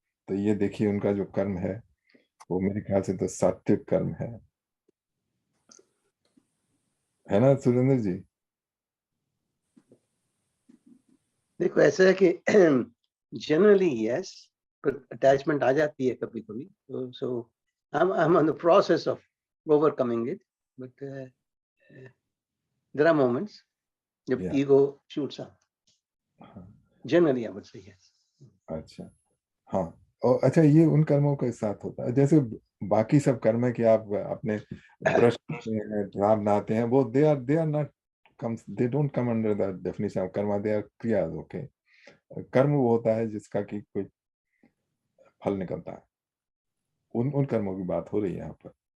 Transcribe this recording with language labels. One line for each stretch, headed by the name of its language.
Hindi: तो ये देखिए उनका जो कर्म है वो मेरे ख्याल से तो सात्विक कर्म है ना सुरेंद्र जी? देखो ऐसा है कि
English: generally yes, attachment
Hindi: आ जाती है कभी कभी,
English: so I am on the process of overcoming it, but there are moments
Hindi: जब
English: Yeah. ego shoots up.
Hindi: हाँ,
English: Generally, I would say yes.
Hindi: अच्छा, हाँ। और अच्छा, ये उन कर्मों के साथ होता है जैसे बाकी सब कर्म है कि आप अपने ब्रश करते हैं, राम नहाते हैं, वो
English: They are not comes, they don't come under the definition of karma, they are kriya.
Hindi: ओके, कर्म वो होता है जिसका कि कोई फल निकलता है, उन कर्मों की बात हो रही है यहाँ पर।